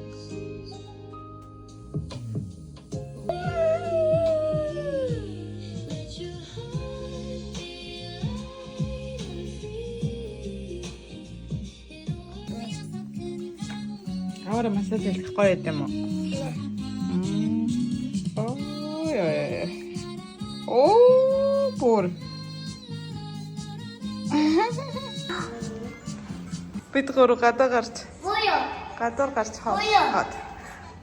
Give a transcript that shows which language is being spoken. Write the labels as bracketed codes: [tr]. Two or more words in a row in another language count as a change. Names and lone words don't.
[en] Let your heart be light and free. [mn] Ahora massage хийх гоё юм уу? Оо бүр. Бид гурав гадаа гарч. [ko] 뭐요? [mn] Гадуур гарч хаад.